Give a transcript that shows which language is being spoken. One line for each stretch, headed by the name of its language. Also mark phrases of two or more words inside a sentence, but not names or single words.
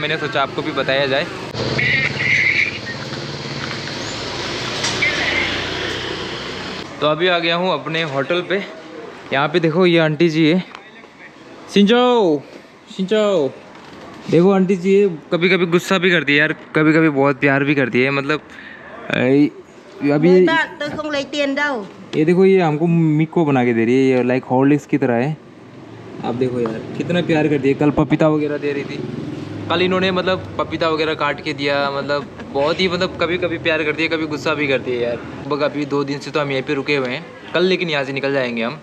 Hindi: मैंने सोचा आपको भी बताया जाए। तो अभी आ गया हूँ अपने होटल पे। यहाँ पे देखो ये आंटी जी है,
Vietnamese: xin chào xin chào.
Hindi: देखो आंटी जी है, कभी कभी गुस्सा भी करती है यार, कभी कभी बहुत प्यार भी करती है। मतलब अभी
Vietnamese: tôi không lấy tiền đâu.
Hindi: ये देखो ये हमको मिको बना के दे रही है, ये लाइक हॉर्लिक्स की तरह है। आप देखो यार कितना प्यार करती है। कल पपीता वगैरह दे रही थी, कल इन्होंने मतलब पपीता वगैरह काट के दिया। मतलब बहुत ही मतलब कभी कभी प्यार करती है, कभी गुस्सा भी करती है यार। लगभग अभी 2 दिन से तो हम यहीं पे रुके हुए हैं, कल लेकिन यहाँ से निकल जाएंगे हम।